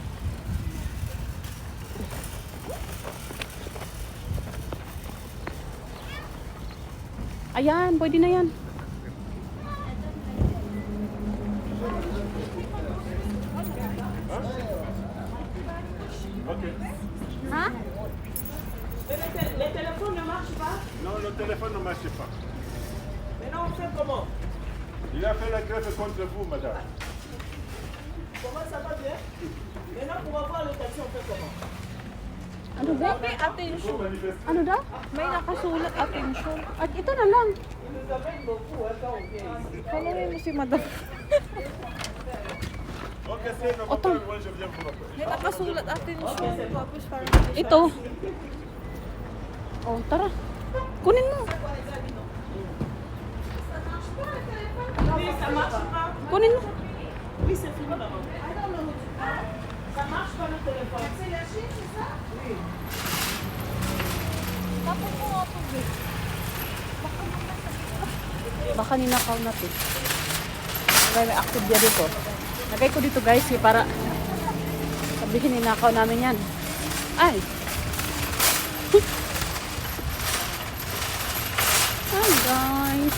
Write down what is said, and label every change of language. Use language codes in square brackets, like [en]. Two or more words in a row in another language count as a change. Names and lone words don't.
[tl] Ayan, pwede na yan. Ha? [fr] Le téléphone ne marche pas? Non, le téléphone ne marche pas. Maintenant, on fait comment? Il a fait la greffe contre vous, madame. Comment ça va bien? Maintenant, pour avoir le taxi, on fait comment? [tl] Ano ba? May attention. Ano daw? May nakasulat attention. At ito na lang. [fr] Ils nous amènent beaucoup quand on vient ici. [tl] Tanungin mo si madam. [fr] Ok, c'est le Attends. moi je viens vous rappeler. [tl] May nakasulat attention. Tapos parang Ito. Oh, tara. Kunin mo. [fr] Oui, ça marche pas. Kunin mo. Oui, c'est fini, maman. Ça marche pas le téléphone. C'est la Chine, c'est ça? Oui. [tl] Tapos mo nga ito, babe. Baka ninakaw natin. Okay, may active dia dito. Lagay ko dito guys, para sabihin ninakaw namin yan. [en] Ay! Hi guys!